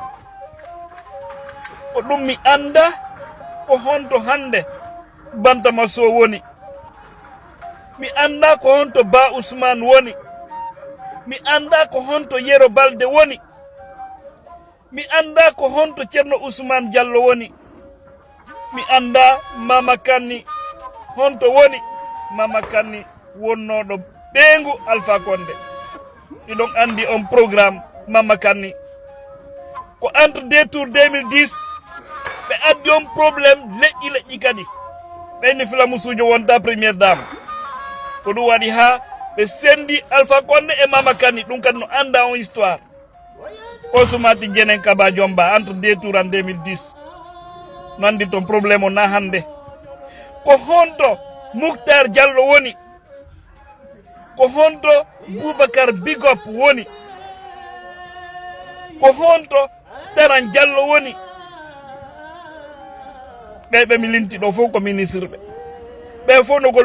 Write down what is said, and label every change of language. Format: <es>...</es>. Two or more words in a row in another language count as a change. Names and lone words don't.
<ff>ko ɗum mi anda ko honto hande Bantama Sow woni mi anda ko honto Ba Ousmane woni mi anda ko honto Yero Balde woni mi anda ko honto Ceerno Ousmane Diallo woni mi anda Mama Kanni honto woni Mama Kanni wonnoɗo ɓeengu Alpha Condé ɗiɗon andi on programme Mama Kanni ko</ff> <fr>entre deux tours</fr> <ff>2010 ɓe addi on probléme leƴƴi kadi ɓeyni filamusujo wonta</ff> <fr>premiére dame</fr> <ff>ko ɗum waɗi ha ɓe sendi Alpha Condé e Mama Kanni ɗum kadi no anda on histoire o sumati Jenen Kaba Jomba</ff> <fr>entre deux tours en 2010</fr> <ff>no andi ton probléme o na hande ko honto Moukhtar Diallo woni ko honto Boubacar Bigop woni ko honto Taran Diallo woni ɓe mi linti ɗo fof ko ministre ɓe fof no</ff>